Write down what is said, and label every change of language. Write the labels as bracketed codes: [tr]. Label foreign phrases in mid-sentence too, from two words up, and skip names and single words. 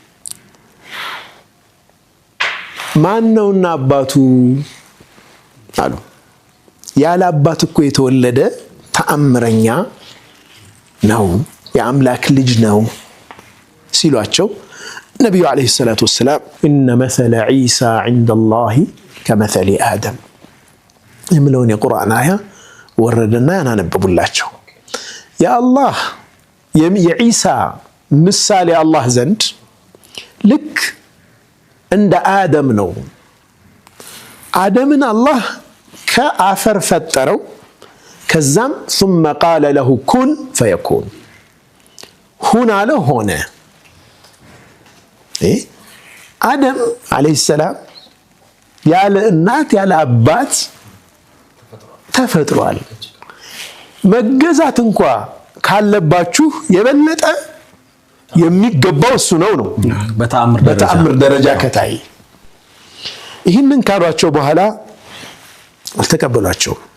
[am] ማን ነውና አባቱ አሉ ያለ አባት እኮ የተወለደ ተአምረኛ ነው የአምላክ ልጅ ነው ሲሏቸው ነብዩ [ar] عليه الصلاة والسلام إن مثل عيسى عند الله كمثل آدم [am] የሚለውን የቁርአን አያ ወረደና ያናነበቡላቸው የአላህ የዒሳ ምሳሌ አላህ ዘንድ ልክ እንደ አደም ነው አደምን አላህ ከአፈር ፈጠረው ከዛም [ar] ثم قال له كن فيكون [am] ሁን አለ ሆነ አደም [ar] عليه السلام [am] ያለ እናት ያለ አባት ተፈጥሯል መገዛት እንኳን ካለባችሁ የበለጠ የሚገባው እሱ ነው በተአምር ደረጃ ከታይ ይህንን ካሏቸው በኋላ አልተቀበሏቸው